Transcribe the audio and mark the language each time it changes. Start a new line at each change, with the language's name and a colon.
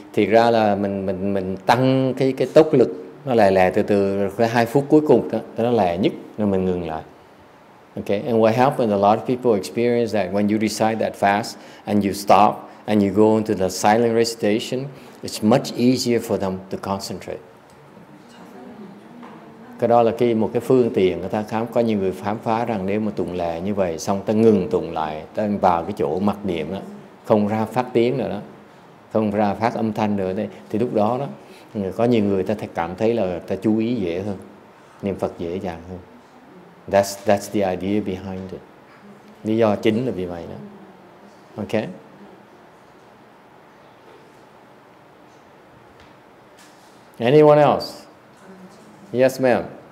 Vietnamese: Thì ra là mình tăng cái tốc lực, nó lè từ cái 2 phút cuối cùng đó, nó lè nhất, rồi mình ngừng lại.
English: Okay, and what happens, a lot of people experience that when you recite that fast and you stop and you go into the silent recitation, it's much easier for them to concentrate.
Vietnamese: Cái đó là một cái phương tiện người ta có nhiều người khám phá rằng nếu mà tụng lè như vậy xong ta ngừng tụng lại, ta vào cái chỗ mặc niệm đó, không ra phát tiếng nữa đó, không ra phát âm thanh nữa đấy, thì lúc đó có nhiều người ta cảm thấy là ta chú ý dễ hơn, niệm Phật dễ dàng hơn.
English: That's the idea behind it.
Vietnamese: Lý do chính là vì vậy đó. Okay?
English: Anyone else? Yes, ma'am.